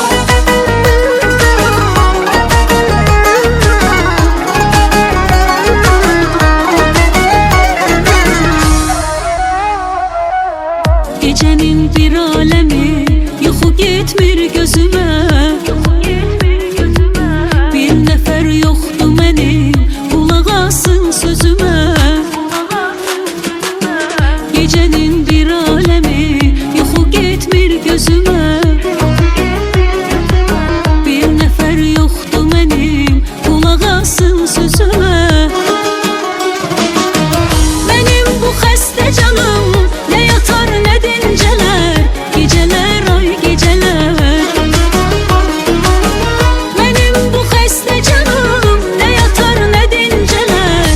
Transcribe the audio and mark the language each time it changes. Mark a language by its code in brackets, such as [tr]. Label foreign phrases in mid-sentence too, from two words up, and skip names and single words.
[tr] Gecenin bir alemi [az] yuxu getmir gözüme. [tr] Bir nefer yoktu [az] mənim, qulaq asın sözümə. [tr] Gecenin bir alemi [az] yuxu getmir gözüme. [tr] Bir nefer yoktu [az] mənim, qulaq asın sözümə. Benim bu xəstə canım ne yatar ne dincələr. [tr] Geceler ay geceler. [az] Benim bu xəstə canım ne yatar ne dincələr.